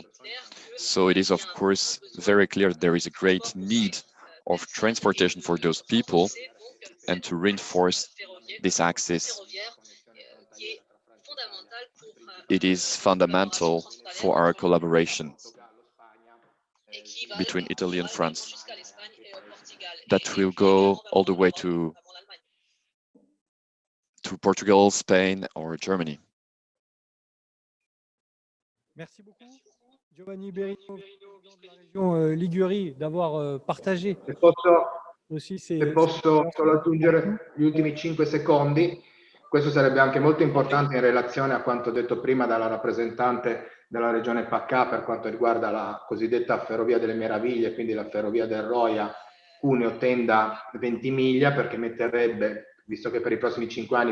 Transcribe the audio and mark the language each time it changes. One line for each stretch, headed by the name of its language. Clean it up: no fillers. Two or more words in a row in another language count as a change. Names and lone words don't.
English: So it is, of course, very clear that there is a great need of transportation for those people, and to reinforce this axis, it is fundamental for our collaboration between Italy and France that will go all the way to Portugal, Spain, or Germany.
French: Merci beaucoup, Giovanni Berino, président de la région Ligurie, d'avoir partagé aussi
Italian: Se posso solo aggiungere gli ultimi 5 secondi, questo sarebbe anche molto importante in relazione a quanto detto prima dalla rappresentante della regione Pacca per quanto riguarda la cosiddetta ferrovia delle meraviglie, quindi la ferrovia del Roia, Cuneo, Tenda, Ventimiglia, perché metterebbe, visto che per i prossimi 5 anni